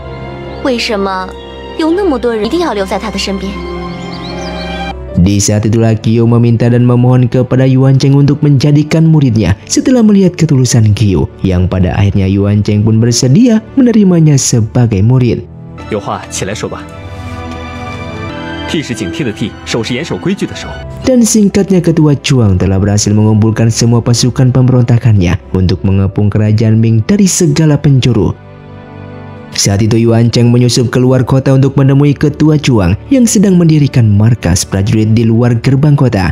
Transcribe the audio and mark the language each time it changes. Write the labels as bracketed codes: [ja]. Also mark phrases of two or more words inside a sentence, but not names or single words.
[id] Di saat itulah Qiu meminta dan memohon kepada Yuan Cheng untuk menjadikan muridnya setelah melihat ketulusan Qiu, yang pada akhirnya Yuan Cheng pun bersedia menerimanya sebagai murid. [zh] 有话起来说吧。替是警惕的替，守是严守规矩的守。 [id] Dan singkatnya ketua Chuang telah berhasil mengumpulkan semua pasukan pemberontakannya untuk mengepung kerajaan Ming dari segala penjuru. Saat itu Yuan Cheng menyusup keluar kota untuk menemui ketua Chuang yang sedang mendirikan markas prajurit di luar gerbang kota.